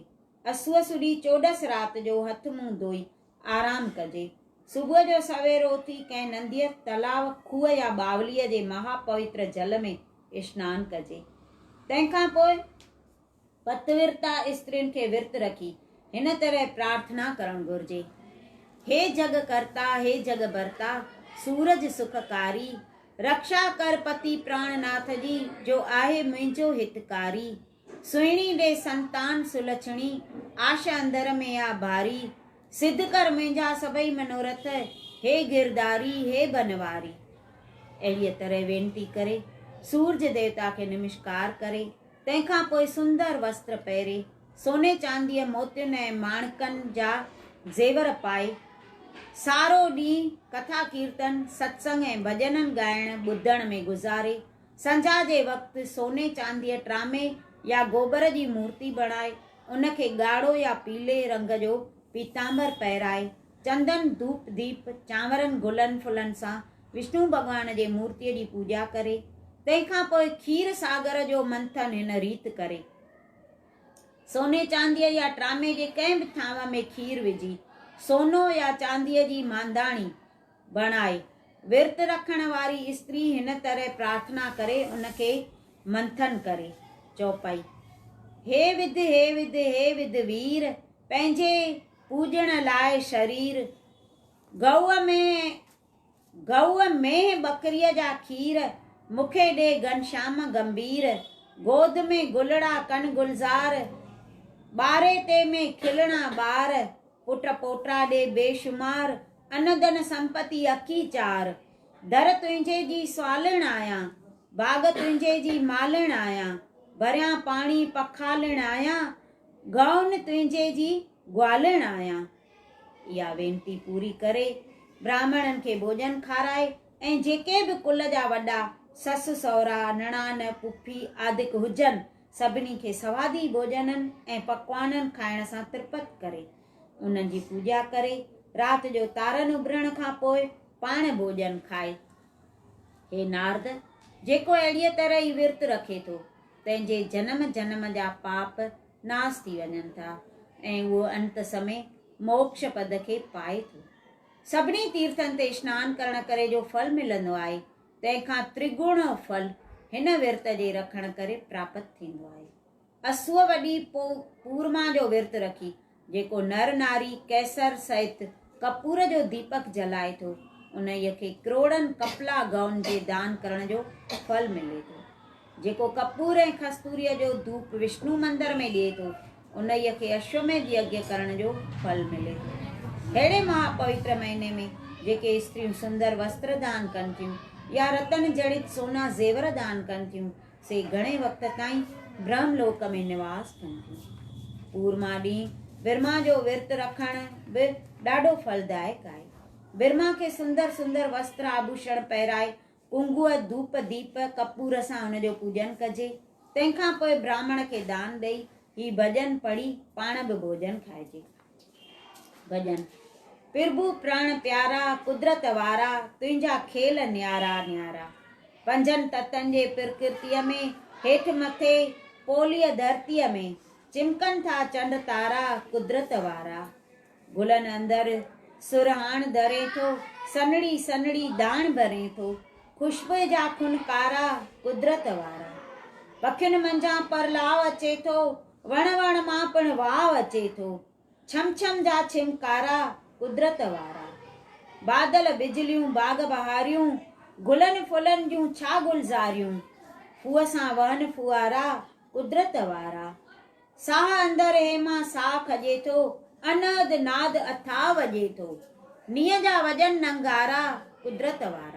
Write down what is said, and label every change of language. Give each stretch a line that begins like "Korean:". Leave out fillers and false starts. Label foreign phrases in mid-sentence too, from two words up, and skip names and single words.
Sindhi: असुअ सुधी 14 राति जो हथ मुंहुं धोई आराम कजे। सुबुह जो सवेरो उथी कंहिं नंदीअ, तलाव, खूह या बावलीअ जे महापवित्र जल में स्नान कजे। तंहिंखां पोइ पतविरता स्त्रियुनि खे विर्त रखी हिन तरह प्रार्थना करण घुरिजे। हे जग करता, हे जग भरता, सूरज सुखकारी, रक्षा कर पति प्राणनाथ जी, जो आहे मुंहिंजो हितकारी। सुहिणी ॾे संतान सुलछणी, आशा अंदर में आ भारी, सिद्ध कर मुंहिंजा सभई मनोरथ, हे गिरधारी, हे बनवारी। अहिड़ीअ तरह वेनती करे सूरज देवता खे नमस्कार करे तंहिंखां पोइ सुंदर वस्त्र पहिरे सोने चांदीअ मोतियुनि ऐं माणकनि जा ज़ेवर पाए सारो ॾींहुं कथा कीर्तन सत्संग ऐं भॼननि ॻाइण ॿुधण में गुज़ारे संझा जे वक़्तु सोने चांदीअ ट्रामे या गोबर जी मूर्ति बणाए उनखे ॻाढ़ो या पीले रंग जो पीतांबर पहिराए चंदन धूप दीप चांवरनि गुलनि फुलनि सां विष्णु भॻवान जे मूर्तिअ जी पूॼा करे तंहिंखां पोइ खीर सागर जो मंथन हिन रीति करे सोने चांदीअ या ट्रामे जे कंहिं बि थांव में खीर विझी सोनो या चांदीअ जी मांदाणी बणाए विर्त रखण वारी स्त्री हिन तरह प्रार्थना करे उनखे मंथन करे चौपाई। हे विध हे विध हे विध वीर, पंहिंजे पूजण लाइ शरीर, गऊ में बकरीअ जा खीर, मूंखे ॾे घनश्याम गंभीर, गोद में गुलड़ा कन गुलज़ार, ॿारे ते में खिलणा ॿार, पुट पोटा ॾे बेशुमार, अनधन संपत्ति अखी चार, दर तुंहिंजे जी स्वालण आहियां, बाग तुंहिंजे जी मालण आहियां, भरियां पाणी पखालण आहियां, गौन तुंहिंजे जी ग्वालण आहियां। इहा वेनती पूरी करे ब्राह्मणनि खे भोजन खाराए ऐं जेके बि कुल जा वॾा ससु सहुरा निणान पुफी आदिक हुजनि सभिनी खे सवादी भोजननि ऐं पकवाननि खाइण सां त्रिपत करे उन्हनि जी पूॼा करे राति जो तारनि उभरण खां पोइ पाण भोजन खाए। हे नारद, जेको अहिड़ीअ तरह ई विर्त रखे थो तंहिंजे जन्म जन्म जा पाप नास थी वञनि था ऐं उहो अंत समय मोक्ष पद खे पाए थो। सभिनी तीर्थनि ते स्नान करण करे जो फल मिलंदो आहे तंहिंखां त्रिगुण फल हिन विर्त जे रखण करे प्राप्त थींदो आहे। असुअ वॾी पूर्मा जो विर्त रखी जेको नर नारी कैसर सहित कपूर जो दीपक जलाए थो उन्हीअ खे करोड़नि कपला गाउन जे दान करण जो फल मिले थो। जेको कपूर ऐं कस्तूरीअ जो धूप विष्णु मंदिर में ॾिए थो उन्हीअ खे अश्वमेध यज्ञ करण जो फल मिले थो। अहिड़े महापवित्र महीने में जेके स्त्रियूं सुंदर वस्त्र दान कनि थियूं या रतन जड़ित सोना ज़ेवर दान कनि थियूं से घणे वक़्त ताईं ब्रह्मलोक में निवास कनि थियूं। पूर्मा ॾींहुं ब्रह्मा जो विर्त रखण बि ॾाढो फलदायक आहे। ब्रह्मा खे सुंदर सुंदर वस्त्र आभूषण पहिराए कुंगुअ धूप दीप कपूर सां हुनजो पूजन कजे। तंहिंखां पोइ ब्राह्मण खे दान ॾेई ही भॼन पढ़ी पाण बि भोजन खाइजे। भॼन। प्रभु प्राण प्यारा कुदरत वारा तुंहिंजा खेल न्यारा न्यारा। पंजनि ततनि जे प्रकृतिअ में हेठि मथे पोलीअ धरतीअ में चिमकनि था चंड तारा कुदरत वारा। गुलनि अंदरि सुरहाण धरे थो सनड़ी सनड़ी दाण भरे थो खुशबू जा खुनकारा कुदरत वारा। पखियुनि मंझां परलाव अचे थो वण वण मां पिण वाव अचे थो छम छम जा छिमकारा कुदरत वारा। बादल बिजलियूं बाग बहारियूं गुलनि फुलनि जूं छा गुलज़ारियूं फूअ सां वहन फुआरा कुदरत वारा। साह अंदरि हेमां साह खॼे थो अनहद नाद अथाह वॼे थो नीअ जा वॼन नंगारा कुदरत वारा।